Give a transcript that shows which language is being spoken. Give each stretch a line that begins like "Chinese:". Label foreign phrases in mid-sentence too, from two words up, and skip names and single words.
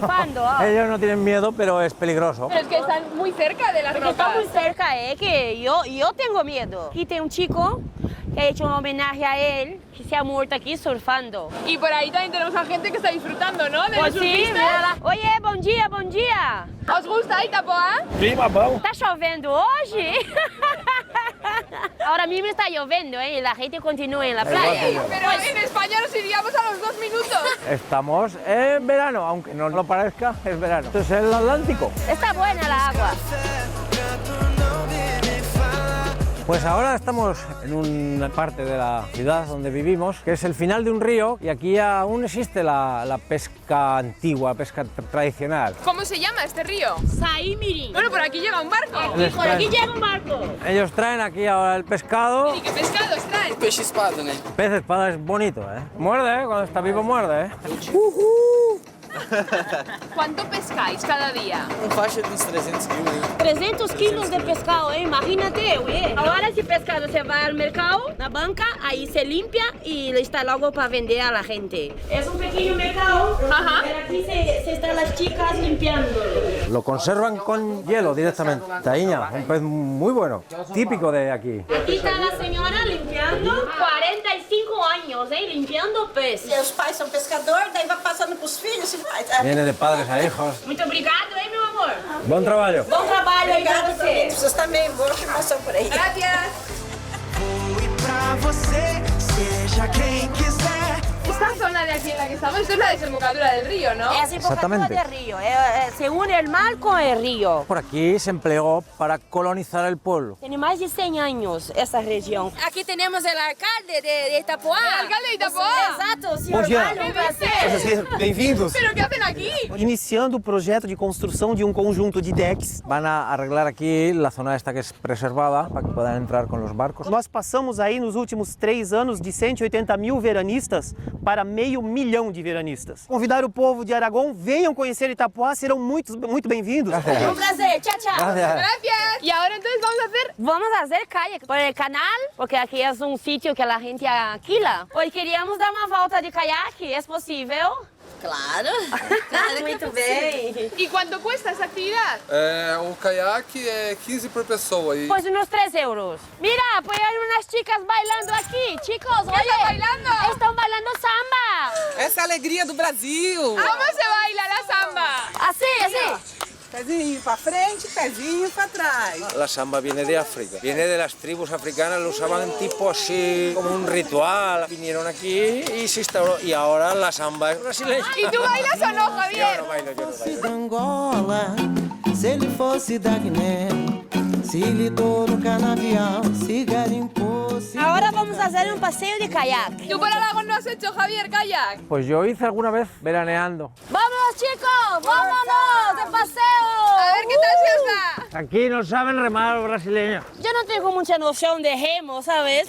Spanish: surfando. Ellos no tienen miedo, pero es peligroso. Pero es que están muy cerca de las Porque está muy rocas. cerca, que yo tengo miedo. Aquí tem un chico que ha hecho un homenaje a él, que se ha muerto aquí surfando. Y por ahí también tenemos a gente que está disfrutando, ¿no? De Pues los sí, surfistas. mírala. Oye,
Portuguese: bom dia, bom dia.
Spanish: ¿Os gusta Itapoa?
Portuguese: Tá chovendo hoje?
Spanish: Ahora mismo está lloviendo, y la gente continúa en la playa. Pero en España nos iríamos a los 2 minutos. Estamos en verano, aunque no lo parezca, es verano. Esto es el Atlántico. Está buena la agua. Pues ahora estamos en una parte de la ciudad donde vivimos, que es el final de un río, y aquí aún existe la pesca antigua, pesca tradicional. ¿Cómo se llama este río? Saimirim. Bueno, por aquí llega un barco. Les Por aquí traen- llega un barco. Ellos traen aquí ahora el pescado. ¿Y qué pescados traen?
Portuguese: Peixe espada, né?
Spanish: Pez espada es bonito, ¿eh? Muerde, ¿eh? Cuando está vivo muerde, ¿eh? ¿Cuánto pescáis cada día?
Portuguese: Faixa de uns 300 quilos.
Spanish: 300 kilos de pescado, imagínate, oye. Ahora ese pescado se va al mercado, la banca, ahí se limpia y está luego para vender a la gente. Es un pequeño mercado, Ajá. pero aquí se están las chicas limpiando. Lo conservan con hielo directamente. Taíña, un pez muy bueno, típico de aquí. Aquí está la señora limpiando, 40 45 años, limpiando pez.
Portuguese: Seus pais são pescadores, daí vai passando pros filhos e vai. Tá?
Spanish: Viene de padres a hijos.
Portuguese: Muito obrigado, meu amor.
Spanish: Buen trabajo.
Portuguese: Bom trabalho aí pra Obrigada, você. queridos. Vocês também, boa afirmação por aí.
Spanish: Gracias.
Portuguese: E pra você, seja quem quiser.
Spanish: Esta zona de aquí en la que estamos, esto es la desembocadura del río, ¿no? Es desembocadura Exactamente. del río, se une el mar con el río. Por aquí se empleó para colonizar el pueblo. Tiene más de 100 años esta región. Aquí tenemos el alcalde de Itapuá. ¿El alcalde de Itapuá? Exato, señor
Portuguese: dia.
Spanish: Vale, un placer.
Portuguese: Bem-vindos!
Spanish: ¿Pero qué hacen aquí?
Portuguese: Iniciando o projeto de construção de um conjunto de decks.
Spanish: Van a arreglar aquí la zona esta que es preservada para que puedan entrar con los barcos.
Portuguese: Nós passamos aí nos últimos 3 anos de 180 mil veranistas para 500 mil de veranistas. Convidar o povo de Aragão, venham conhecer Itapuá, serão muito bem-vindos.
Spanish: Un placer, chao, chao. Gracias. Gracias. Y ahora entonces vamos a hacer... Vamos a hacer kayak por el canal, porque aquí es un sitio que la gente alquila. Hoy queríamos dar una volta de kayak, ¿es posible? Claro.
Portuguese: Muito bem.
Spanish: ¿Y cuánto cuesta esa actividad?
Portuguese: O caiaque é 15 por pessoa. E
Spanish: Pues unos 3 euros. Mira, pues hay unas chicas bailando aquí. Chicos, oye. están bailando? Están bailando samba.
Portuguese: essa é a alegria do Brasil.
Spanish: ¿Cómo se baila la samba? Así, así.
Portuguese: Pezinho pra frente, pezinho pra trás.
Spanish: La samba viene de África. Viene de las tribus africanas, lo usaban tipo así, como un ritual. Vinieron aquí y se instauró. Y ahora la samba es brasileña. ¿Y tú bailas o no, Javier? Yo no bailo, yo no bailo.
Portuguese: Da Angola, se ele fosse da Guiné, se lidou no canavial, se garimpou, se...
Spanish: Ahora vamos a hacer un paseo de kayak. ¿Tú por Aragón no has hecho, Javier, kayak? Pues yo hice alguna vez veraneando. ¡Vámonos, chicos! ¡Vámonos de paseo! A ver qué tal se os da. Aquí no saben remar los brasileños. Yo no tengo mucha noción de remo, ¿sabes?